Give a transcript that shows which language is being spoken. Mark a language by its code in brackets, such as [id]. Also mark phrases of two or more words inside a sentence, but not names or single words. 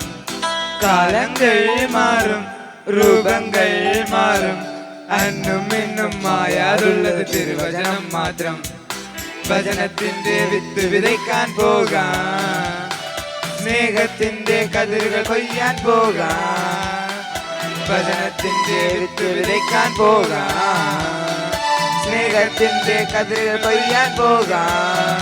[ta] காலங்கள் மாறும், ரூபங்கள் மாறும், அன்னும் இன்னும் மாயாதுள்ளது [ml] திருவചനം മാത്രം. വചനത്തിന്റെ വിത്ത് വിതയ്ക്കാൻ പോകാം, സ്നേഹത്തിന്റെ കതിരുകൾ കൊയ്യാൻ പോകാം. വചനത്തിന്റെ വിത്ത് വിതയ്ക്കാൻ പോകാം, സ്നേഹത്തിന്റെ കതിരുകൾ കൊയ്യാൻ പോകാം.